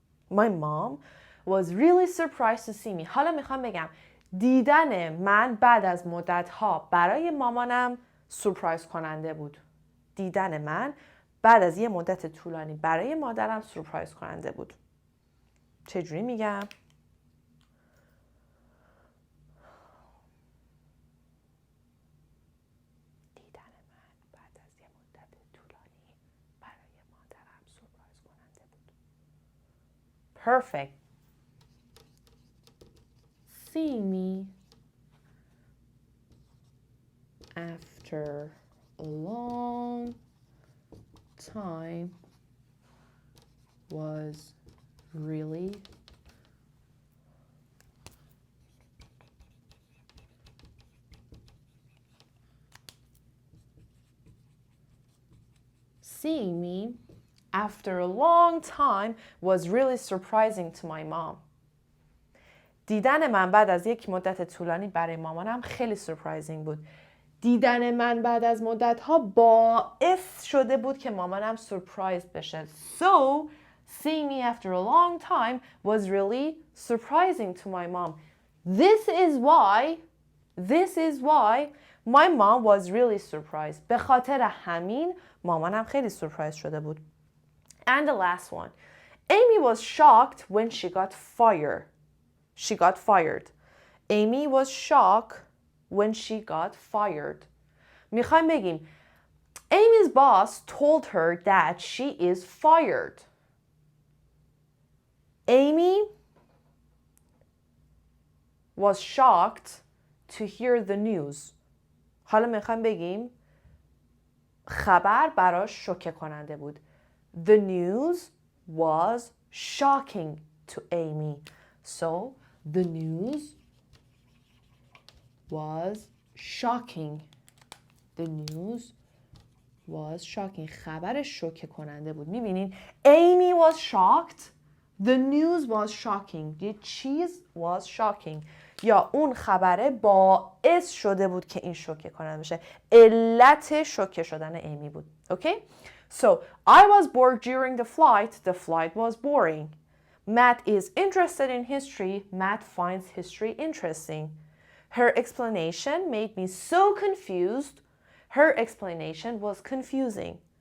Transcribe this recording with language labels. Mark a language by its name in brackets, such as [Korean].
[English] My mom was really surprised to see me. [Persian] حالا میخوام بگم دیدن من بعد از مدت‌ها برای مامانم سورپرایز کننده بود. دیدن من بعد از یه مدت طولانی برای مادرم سورپرایز کننده بود. چجوری میگم؟ دیدن من بعد از یه مدت طولانی برای مادرم سورپرایز کننده بود. [English] Perfect. See me after a long time was really seeing me after a long time was really surprising to my mom. [Persian] دیدن من بعد از یک مدت طولانی برای مامانم خیلی سورپرایزینگ بود. دیدن من بعد از مدت‌ها باعث شده بود که مامانم سورپرایز بشه. [English] So, seeing me after a long time was really surprising to my mom. This is why my mom was really surprised. [Persian] به خاطر همین مامانم خیلی سورپرایز شده بود. [English] And the last one. Amy was shocked when she got fired. Amy was shocked when she got fired. [Persian] میخوایم بگیم [English] Amy's boss told her that she is fired. Amy was shocked to hear the news. [Persian] حالا میخوایم بگیم خبر براش شوکه کننده بود. [English] The news was shocking to Amy. So, the news was shocking. The news was shocking. [Persian] خبرش شوکه کننده بود. میبینین [English] Amy was shocked. The news was shocking. [Persian] یه چیز [English] was shocking. [Persian] یا اون خبره باعث شده بود که این شوکه کننده بشه. علت شوکه شدن ایمی بود. Okay? [English] So, I was bored during the flight. The flight was boring. Matt is interested in history. Matt finds history interesting. Her explanation made me so confused. Her explanation was confusing.